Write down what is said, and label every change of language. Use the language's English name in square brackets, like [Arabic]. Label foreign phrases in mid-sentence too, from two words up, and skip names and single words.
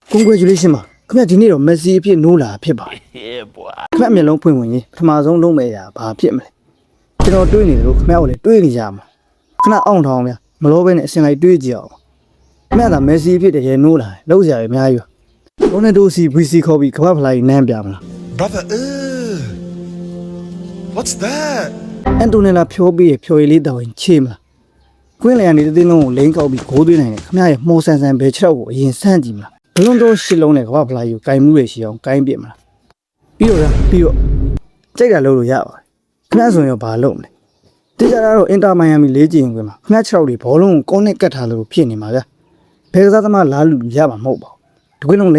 [Burmese] Congratulations ပါခင်ဗျဒီနေ့တော့မက်ဆီအဖြစ်နိုးလာဖြစ်ပါတယ်ခင်ဗျမျက်လုံးဖွင့်ဝင်ရင်ပထမဆုံးလုံးမဲ့ရာဘာဖြစ်မလဲကျွန်တော်တွေးနေတယ်လို့ခင်ဗျကိုလည်းတွေးနေကြမှာခဏအောင်ထောင်းဗျမလို့ပဲနဲ့အစင်လိုက်တွေးကြည့်အောင်ခင်ဗျကမက်ဆီအဖြစ်တကယ်နိုးလာတယ်လောက်စရာပဲအများကြီးပါရိုနယ်ဒိုစီ VC ခေါ်ပြီးကမ္ဘာဖလားကြီးနမ်းပြမလား [English] Brother, what's that? [Burmese] အန်တိုနီလာဖြိုးပြီးဖြိုရည်လေးတောင်းရင်ချေးမလားကွင်းလျံနေတဲ့တင်းလုံးကိုလိန်ကောက်ပြီးဂိုးသွင်းနိုင်တယ်ခင်ဗျရဲ့မှော်ဆန်ဆန်ဘယ်ခြေထောက်ကိုအရင်ဆန့်ကြည့်မလားဘလုံးတော့ရှစ်လုံးနဲ့ကမ္ဘာဖလားကြီးကိုကင်မှုရရှိအောင်ကင်ပြစ်မလားပြီးတော့ကြိုက်တာလုပ်လို့ရ ပါတယ်ခင်ဗျဆိုရင်ဘာလုပ်မလဲတိကျတော့အင်တာမိုင်ယာမီ၄ကြိမ်ခွင့်မှာခင်ဗျခြေထောက်တွေဘောလုံးကိုကောနဲ့ကတ်ထားလို့ဖြစ်နေမှာဗျဘယ်ကစားသမားလားလူရမှာမဟုတ်ပါဘူးဒီကွင်းလုံးလိန်